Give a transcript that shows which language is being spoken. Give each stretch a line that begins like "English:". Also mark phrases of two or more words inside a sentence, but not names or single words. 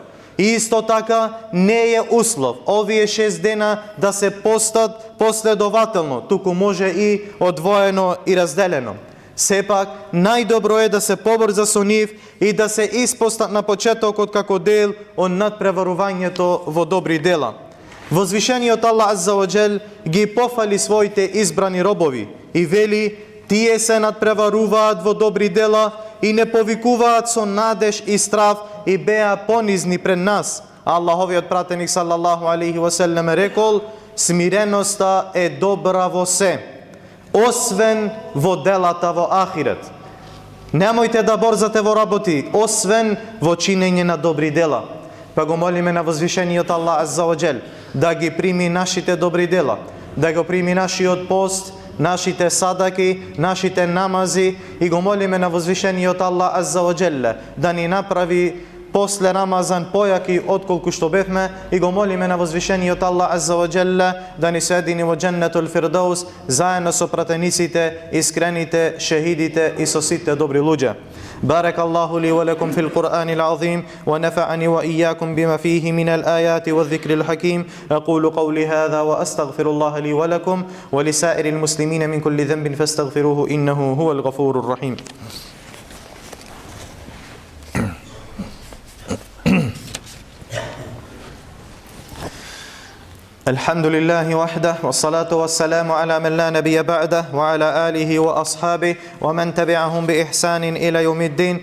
Macedonian: И исто така не е услов овие 6 дена да се постат последователно, туку може и одвоено и разделено. Сепак, најдобро е да се побрза со нив и да се испостат на почетокот како дел од надпреварувањето во добри дела. Возвишениот Аллах
Arabic: عز وجل
Macedonian: ги пофали своите избрани робови и вели: тие се надпреваруваат во добри дела и не повикуваат со надеж и страв и беа понизни пред нас. Аллаховиот пратеник
Arabic: صلى الله عليه وسلم
Macedonian: рекол: смиреноста е добра во се, освен во делата во ахирет. Немојте да борзате во работи, освен во чинење на добри дела. Па го молиме на возвишениот Аллах
Arabic: عز وجل
Macedonian: да ги прими нашите добри дела, да го прими нашиот пост, нашите садаки, нашите намази, и го молиме на возвишениот Аллах
Arabic: عز وجل
Macedonian: да ни направи после Рамазан појаки отколку што бевме, и го молиме на возвишениот Аллах
Arabic: عز وجل
Macedonian: да ни соедини во
Arabic: جنة الفردوس
Macedonian: заедно со пратениците, искрените, шехидите и со сите добри луѓе.
Arabic: بارك الله لي ولكم في القرآن العظيم ونفعني وإياكم بما فيه من الآيات والذكر الحكيم. أقول قولي هذا وأستغفر الله لي ولكم ولسائر المسلمين من كل ذنب فاستغفروه إنه هو الغفور الرحيم. الحمد لله وحده والصلاة والسلام على من لا نبي بعده وعلى آله وأصحابه ومن تبعهم بإحسان إلى يوم الدين.